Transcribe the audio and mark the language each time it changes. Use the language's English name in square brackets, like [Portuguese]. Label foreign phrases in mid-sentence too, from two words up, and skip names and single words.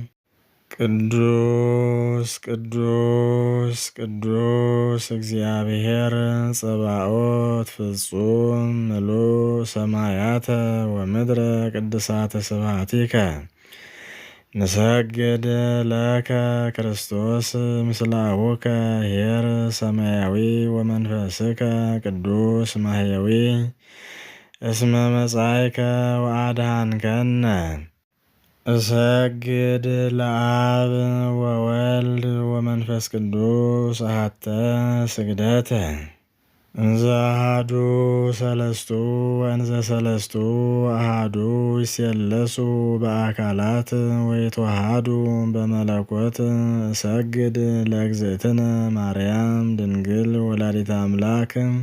[Geez] ቅዱስ ቅዱስ ቅዱስ እግዚአብሔር ጸባኦት ፍጹም ምሉእ ሰማያተ ወምድረ ቅድሳተ ስብሐቲከ ንሰግድ ለከ ክርስቶስ ምስለ አቡከ ኄር ሰማያዊ ወመንፈስከ ቅዱስ ማሕየዊ እስመ መጻእከ ወአድኃንከነ። እሰግድ ለአብ ወወልድ ወመንፈስ ቅዱስ አሐተ ስግደተ እንዘ አሐዱ ሰለስቱ ወእንዘ ሰለስቱ አሐዱ ይሴለሱ በአካላት ወይትወሃዱ በመለኮት። እሰግድ ለእግዝእትነ ማርያም ድንግል ወላዲተ አምላክ።